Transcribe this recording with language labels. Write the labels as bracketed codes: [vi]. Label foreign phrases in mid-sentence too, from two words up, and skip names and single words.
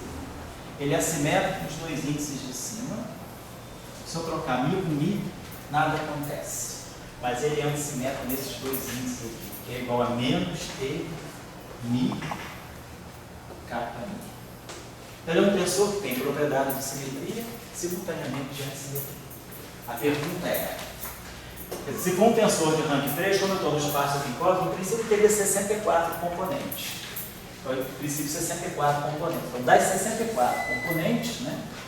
[pt] Ele é assimétrico nos dois índices de cima. Se eu trocar mi com mi, nada acontece. Mas ele é antissimétrico nesses dois índices aqui, que é igual a menos t mi kappa mi. Então ele é um tensor que tem propriedade de simetria simultaneamente de antissimetria. A pergunta é: se for um tensor de rank 3, como eu estou no espaço aqui em código, no princípio teria 64 componentes. Então, no princípio, 64 componentes. Então, das 64 componentes, né?